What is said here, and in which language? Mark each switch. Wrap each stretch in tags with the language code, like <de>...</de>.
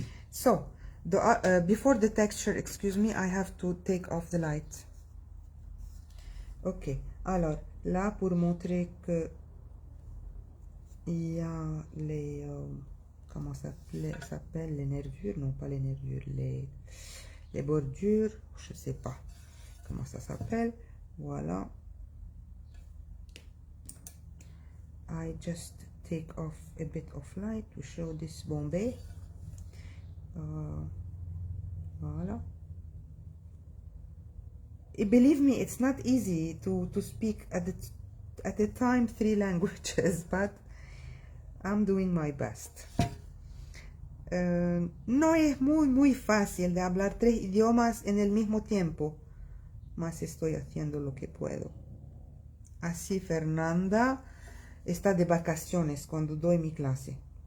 <en>So, before the texture, excuse me, I have to take off the light.</en> <fr>Ok, alors, là, pour montrer que il y a les... comment ça s'appelle les nervures? Non, pas les nervures, les bordures, je sais pas comment ça s'appelle. Voilà.</fr> <en>I just take off a bit of light to show this Bombay.</en> <fr>Voilà.</fr> <en>Believe me, it's not easy to speak at a time 3 languages, but I'm doing my best.</en> <es>No es muy fácil de hablar 3 idiomas en el mismo tiempo, mas estoy haciendo lo que puedo. Así Fernanda está de vacaciones cuando doy mi clase.</es>